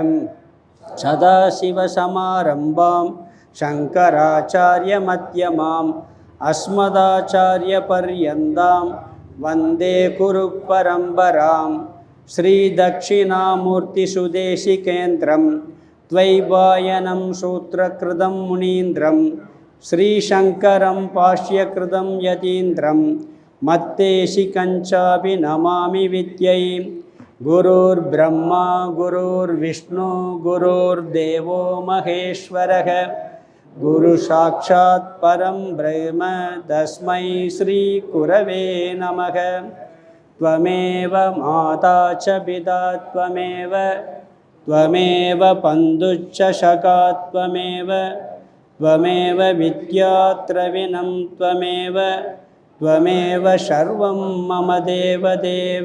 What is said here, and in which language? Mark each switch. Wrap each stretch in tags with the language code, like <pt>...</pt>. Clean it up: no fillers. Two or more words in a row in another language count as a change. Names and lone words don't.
<sa>सदाशिवसमारम्भाम् शङ्कराचार्य मध्यमाम् अस्मदाचार्य पर्यन्ताम् वन्दे गुरु परम्पराम्. श्री दक्षिणामूर्ति सुदेशिकेन्द्रम् द्वैपायनम् सूत्रकृतम् मुनीन्द्रम् श्रीशङ्करम् भाष्यकृतम् यतीन्द्रम् मद्देशिकञ्चापि नमामि विद्यै. गुरुर् ब्रह्मा गुरुर् विष्णु गुरुर् देवो महेश्वरः गुरु साक्षात् परम् ब्रह्म तस्मै श्री गुरवे नमः. त्वमेव माता च पिता त्वमेव त्वमेव बन्धुश्च सखा त्वमेव त्वमेव विद्याद्रविणम् त्वमेव त्वमेव सर्वम् मम देव देव.</sa>